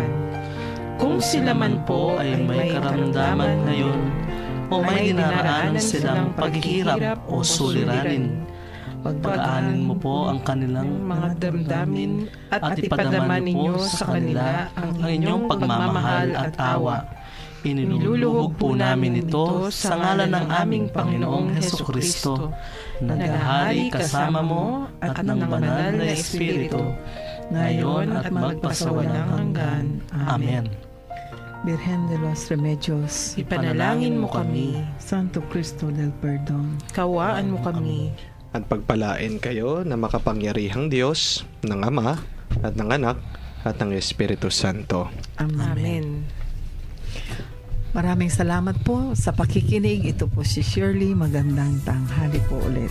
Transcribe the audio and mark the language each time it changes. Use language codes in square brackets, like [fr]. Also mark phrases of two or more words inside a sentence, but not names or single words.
[tl] Kung sila man po ay may karamdaman ngayon o may dinaraanan silang paghihirap o suliranin, pagpaanin mo po ang kanilang mga damdamin at ipadama ninyo sa kanila ang inyong pagmamahal at awa. Iniluluhog po namin ito sa ngalan ng aming Panginoong Hesukristo, na naghahari kasama mo at ng banal na Espiritu, ngayon at magpasawalang hanggan. Amen. Virgen de los Remedios, ipanalangin mo kami. Santo Cristo del Perdón, kawaan mo kami. At pagpalain kayo na makapangyarihang Diyos, ng Ama, at ng Anak, at ng Espiritu Santo. Amen. Maraming salamat po sa pakikinig. Ito po si Shirley. Magandang tanghali po ulit.